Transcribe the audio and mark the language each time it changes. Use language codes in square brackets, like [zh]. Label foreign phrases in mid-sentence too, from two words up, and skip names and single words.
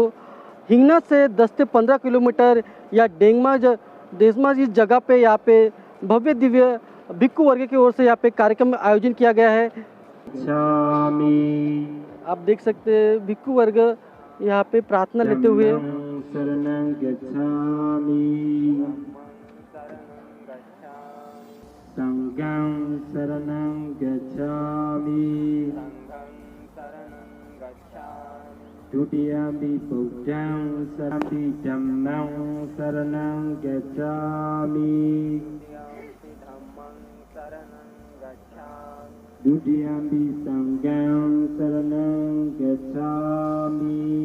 [hi] हिंगना से 10 से 15 किलोमीटर या देशमा इस जगह पे यहाँ पे भव्य दिव्य भिक्खु वर्ग की ओर से यहाँ पे कार्यक्रम आयोजन किया गया है। आप देख सकते हैं भिक्खु वर्ग यहाँ पे प्रार्थना लेते हुए। [pi] संघं शरणं गच्छामि द्वितीयंपि बुद्धं शरणं धम्मं शरणं गच्छामि द्वितीयंपि संघं शरणं गच्छामि